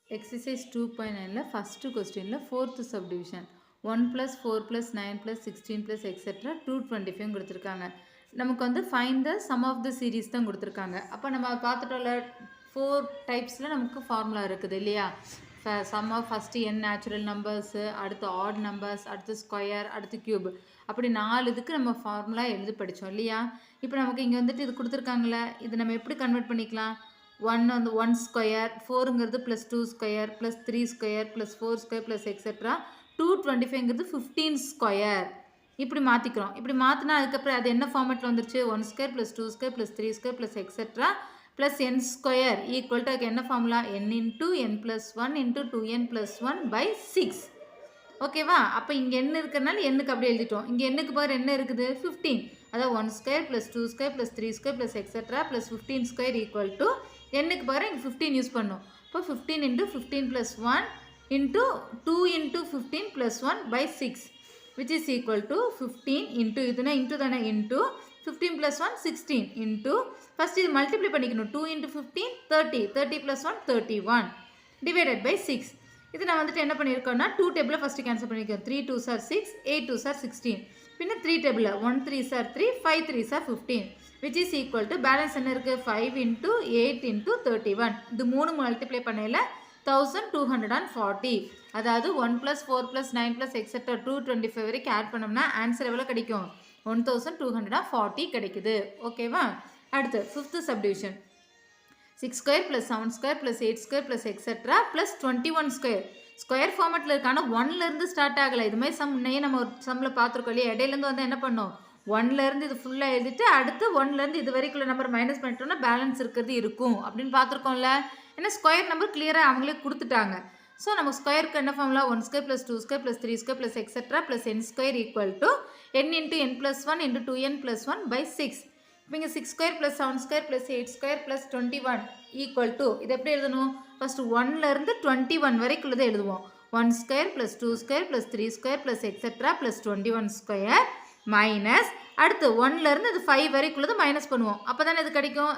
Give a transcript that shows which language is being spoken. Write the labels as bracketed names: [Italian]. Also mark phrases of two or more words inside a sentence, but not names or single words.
[English] Exercise 2.9 first question fourth subdivision 1 plus 4 plus 9 plus 16 plus etc 225 கொடுத்திருக்காங்க. [Tamil] நமக்கு வந்து [English] find the sum of the series [Tamil] தான் கொடுத்திருக்காங்க. அப்ப நம்ம பார்த்துட்டோம்ல 4 typesல நமக்கு ஃபார்முலா இருக்குது இல்லையா? [English] sum of first n natural numbers, [Tamil] அடுத்து [English] odd numbers, [Tamil] அடுத்து square, அடுத்து cube. அப்படி 4 இதுக்கு நம்ம ஃபார்முலா எழுதி படிச்சோம் இல்லையா? இப்போ நமக்கு இங்க வந்துட்டு இது கொடுத்திருக்காங்கல, இது நம்ம எப்படி கன்வர்ட் பண்ணிக்கலாம்? [English] 1 on the 1 square, 4 ங்கிறது plus 2 square plus 3 square plus 4 square plus etc. [Tamil] 225 ங்கிறது 15 square. இப்படி மாத்திக்கிறோம். இப்படி மாத்தினா அதுக்கப்புறம் அது என்ன ஃபார்மட்ல வந்துருச்சு? [English] 1 square plus 2 square plus 3 square plus etc. plus n square equal to என்ன ஃபார்முலா? n into n plus 1 into 2n plus 1 by 6. [Tamil] ஓகேவா? அப்ப இங்க n இருக்கறனால n-க்கு அப்படியே எழுதிட்டோம். இங்க n-க்கு பதிலா என்ன இருக்குது? 15. அதாவது [English] 1 square plus 2 square plus 3 square plus etc. plus 15 square equal to [Tamil] n-க்கு பதிலா இங்க 15 யூஸ் பண்ணோம். [English] அப்போ 15 into 15 plus 1 into 2 into 15 plus 1 by 6 which is equal to 15 into இதுனா into தானே into 15 plus 1 16 into first இது multiply பண்ணிக்கணும் 2 into 15 30 30 plus 1 31 divided by 6. [Tamil] இது நான் வந்துட்டு என்ன பண்ணியிருக்கோம்னா 2 [English] table first cancel [Tamil] பண்ணிருக்கோம். [English] 3 2s are 6 8 2s are 16 பின்ன 3 டேபிள 1 3s are 3 5 3s are 15 which is equal to balance [Tamil] என்ன இருக்கு [English] 5 into 8 into 31. [Tamil] இது மூணு மல்டிப்ளை பண்ணையில 1240. அதாவது 1 plus 4 plus 9 plus etc 225 வரைக்கும் ஆட் பண்ணோம்னா ஆன்சர் எவ்வளவு கிடைக்கும்? [English] 1240 [Tamil] கிடைக்குது. ஓகேவா? அடுத்து [English] 5th subdivision 6 square plus 7 square plus 8 square plus etc plus 21 square. square format [Tamil] இருக்கு. ஆனா 1 ல இருந்து ஸ்டார்ட் ஆகல. இது மாதிரி சம் முன்னையே நம்ம ஒரு சம்ல பார்த்திருக்கோம் இல்லையா? இடையில இருந்து வந்து என்ன பண்ணோம்? 1 ல இருந்து இது ஃபுல்லா எழுதிட்டு அடுத்து 1 ல இருந்து இது வரைக்குள்ள [English] number minus [Tamil] பண்ணிட்டோம்னா பேலன்ஸ் இருக்குது இருக்கும் அப்படின்னு பார்த்திருக்கோம்ல. ஏன்னா [English] square number clear [Tamil] அவங்களே கொடுத்துட்டாங்க. [English] ஸோ நம்ம ஸ்கொயருக்கு என்ன ஃபார்முலா 1 ஸ்கொயர் plus 2 ஸ்கொயர் plus 3 ஸ்கொயர் plus etc plus n square equal to n into n plus 1 into 2n plus 1 by 6. [Tamil] இப்போ இங்கே [English] 6 ஸ்கொயர் plus 7 ஸ்கொயர் plus 8 ஸ்கொயர் plus 21 equal to [Tamil] இது எப்படி எழுதணும்? ஃபர்ஸ்ட் 1 ல இருந்து 21 வரைக்குள்ளதை எழுதுவோம். [English] 1 ஸ்கொயர் plus 2 ஸ்கொயர் plus 3 ஸ்கொயர் plus etc plus 21 ஸ்கொயர் மைனஸ் [Tamil] அடுத்து 1 ல இருந்து இது 5 வரைக்குள்ளது மைனஸ் பண்ணுவோம். அப்பதானே இது கிடைக்கும்.